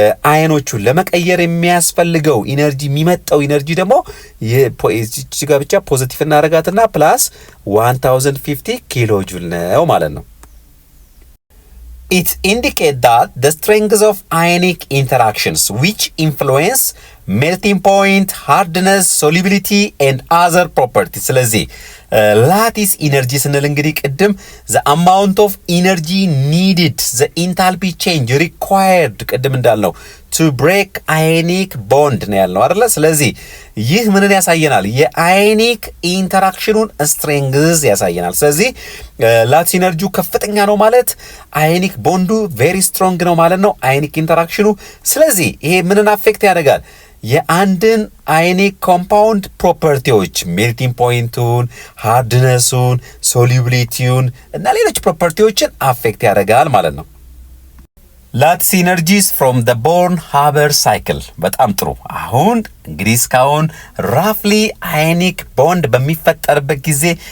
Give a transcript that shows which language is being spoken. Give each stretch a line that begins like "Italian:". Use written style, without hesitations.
Amharic: አየኖቹን ለመቀየር የሚያስፈልገው ኢነርጂ የሚመጣው ኢነርጂ ደግሞ እዚህ ጋር ብቻ ፖዚቲቭ እናደርጋትና ፕላስ 1050 ኪሎ ጁል ነው ማለት ነው።
English: It indicates that the strengths of ionic interactions which influence melting point, hardness, solubility and other properties።
Amharic: ስለዚህ ላቲስ ኢነርጂ ስንል እንግዲህ ቅድም
English: the amount of energy needed, the enthalpy change required
Amharic: ቅድም እንዳልነው
English: to break ionic bond
Amharic: ነው ያልነው አይደለ? ስለዚህ ይህ ምንን ያሳየናል? የአዮኒክ ኢንተራክሽኑን ስትሬንግዝ ያሳየናል። ስለዚህ ላቲስ ኢነርጂው ከፍተኛ ነው ማለት አዮኒክ ቦንዱ ቬሪ ስትሮንግ ነው ማለት ነው፣ አዮኒክ ኢንተራክሽኑ። ስለዚህ ይሄ ምንን አፌክት ያደርጋል? የአንድን አዮኒክ ኮምፓውንድ ፕሮፐርቲዎች ሜልቲንግ ፖይንቱን፣ ሃርድነሱን፣ ሶሉቢሊቲውን እና ሌሎች ፕሮፐርቲዎችን አፌክት ያደርጋል ማለት ነው።
English: ላቲስ ኢነርጂስ ፍሮም ዘ ቦርን ሃበር ሳይክል።
Amharic: በጣም ጥሩ። አሁን እንግዲህ እስካሁን ራፍሊ አዮኒክ ቦንድ በሚፈጠርበት ጊዜ